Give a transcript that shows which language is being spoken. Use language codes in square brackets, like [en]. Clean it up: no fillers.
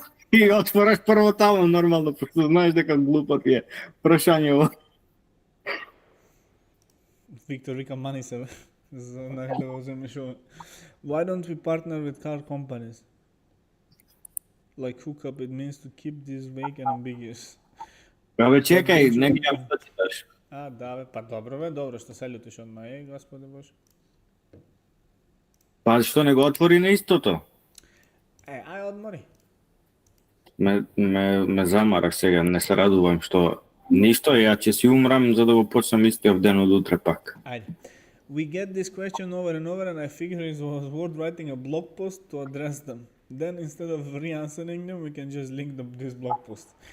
[sr] I otvoraš prvo tamo normalno, pošto znaš [mk] дека глупо ти е прашањево. Виктор вика мани се за да го земеш ова. [en] Why don't we partner with car companies? Like hookup, it means to keep this vague and ambiguous. [mk] Абе чекај, не гледам што читаш. А, да бе, па добро што се љутиш одма, господи Боже. Па што не го отвори на истото? Ај одмори. Ме замарах сега, не се радувам што ништо, ја ќе си умрам за да го почнам истиот ден од утре пак. Ајде. [en] We get this question over and over and I figured it was worth writing a blog post to address them. Then instead of re-answering them, we can just link this blog post.